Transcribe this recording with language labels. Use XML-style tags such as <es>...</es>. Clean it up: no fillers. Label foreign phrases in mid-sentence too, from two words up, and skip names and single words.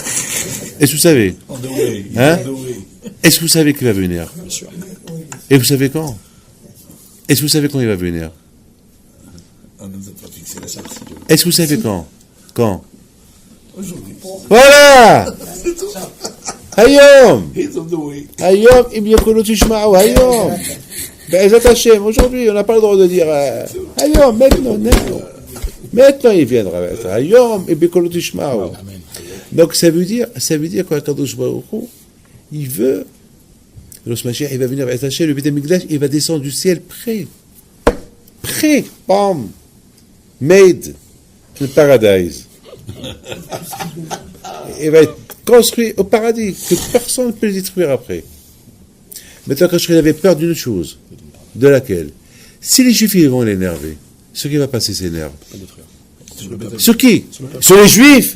<fr>Est-ce que vous savez? Hein? Est-ce que vous savez qu'il va venir? Et vous savez quand? Est-ce que vous savez quand il va venir? Est-ce que vous savez quand? Quand? Voilà!</fr> <he>Hayom! Hayom, im yakulu tishma'u, Hayom! Be'ezat Hashem,</he> <fr>aujourd'hui, on n'a pas le droit de dire Hayom, maintenant. Maintenant, il viendra.</fr> <he>Hayom, im yakulu tishma'u.</he> <fr>Donc, ça veut dire qu'</fr> <he>Akadosh Baruch Hu,</he> <fr>il veut, lorsque Mashiach, il va venir avec Hashem, le Beit HaMikdash, il va descendre du ciel près, bam,</fr> <en>made in paradise.</en> <fr>Il va être construit au paradis, que personne ne peut le détruire après. Maintenant, quand il avait peur d'une chose, de laquelle? Si les Juifs ils vont l'énerver, ce qui va passer s'énerve. Sur qui? Sur les Juifs?</fr>